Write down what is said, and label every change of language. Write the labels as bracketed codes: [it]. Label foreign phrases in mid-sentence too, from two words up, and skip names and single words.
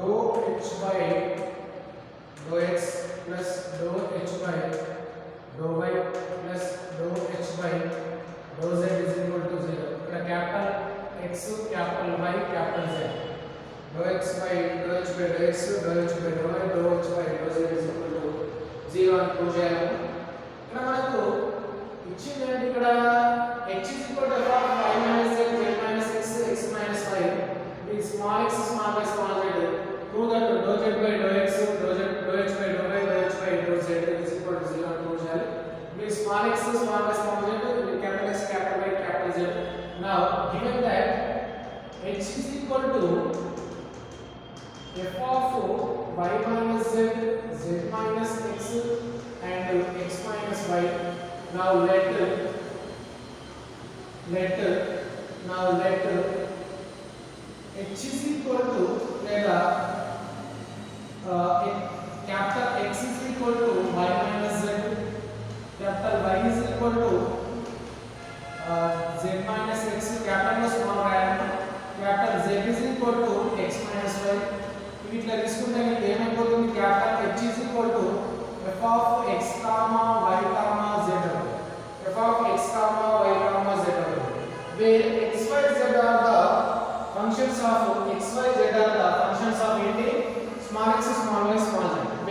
[en] h by dou x plus dou h by dou y plus dou h by dou z is equal to 0. ఇక్కడ capital X, capital Y, capital Z. dou x by dou h by dou x, dou h by dou y, dou h by dou z is equal to 0 [te] అని ప్రూవ్ చేయాలి. ఇక్కడ మనకు ఇచ్చింది ఏంటి? ఇక్కడ [en] h is equal to f of y minus z, z minus x, x minus y. The small x, small y, small z. Prove that dou z by dou x, dou h by dou y, dou h by dou z is equal to 0 [te] అని ప్రూవ్ చేయాలి. [en] The small x, small y, small z, capital X, capital Y, capital Z. Now, given that h is equal to f of y minus z, z minus x, and x minus y. Now let h is equal to capital X is equal to y minus z, capital Y is equal to z minus x, capital small y, capital Z is equal to x minus y. [te] ఇట్లా తీసుకుంటే మీకు ఏమైపోతుంది? [en] capital H is equal to f of x comma y comma z, f of x comma y comma z, where x y z are the functions of x y z are the functions of small x, small y, small z,